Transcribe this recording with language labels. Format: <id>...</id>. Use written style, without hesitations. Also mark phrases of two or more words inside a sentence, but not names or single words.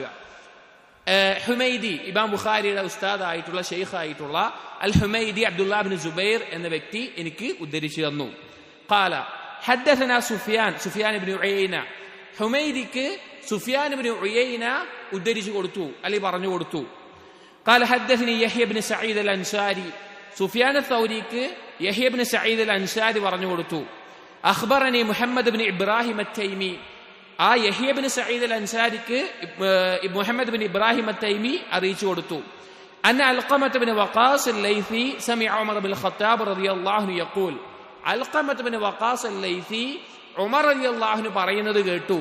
<ml>ഹുമൈദി, ഇമാം ബുഖാരിയുടെ ഉസ്താദായിട്ടുള്ള ഷെയ്ഖായിട്ടുള്ള അൽ ഹുമൈദി അബ്ദുല്ലാഹ് ഇബ്നു സുബൈർ എന്ന വ്യക്തി എനിക്ക് ഉദ്ധരിച്ചു തന്നു.</ml> <ar>قال حدثنا سفيان بن عيينة,</ar> <ml>ഹുമൈദിക്ക് സുഫിയാൻ ഇബ്നു ഉയൈന ഉദ്ധരിച്ചു കൊടുത്തു അല്ലെങ്കിൽ പറഞ്ഞു കൊടുത്തു.</ml> <ar>قال حدثني يحيى بن سعيد الأنصاري</ar> <ml>സുഫിയാൻ തൗരിക്ക് യഹ്യ ഇബ്നു സഈദ് അൽ അൻസാരി പറഞ്ഞു കൊടുത്തു.</ml> <ar>أخبرني محمد بن إبراهيم التيمي,</ar> <ml>ആ യഹ്യ ഇബ്നു സഈദ് അൽ അൻസാരിക്ക് മുഹമ്മദ് ഇബ്നു ഇബ്രാഹിം അത്തൈമി അറിയിച്ചു കൊടുത്തു.</ml> <ar>أن علقمة بن وقاص الليثي سمع عمر بن الخطاب رضي الله عنه يقول,</ar> <ml>അൽഖമത്ത് ഇബ്നു വഖാസ് അൽ-ലൈസി ഉമർ റളിയല്ലാഹു അൻഹു പറയുന്നത് കേട്ടു.</ml>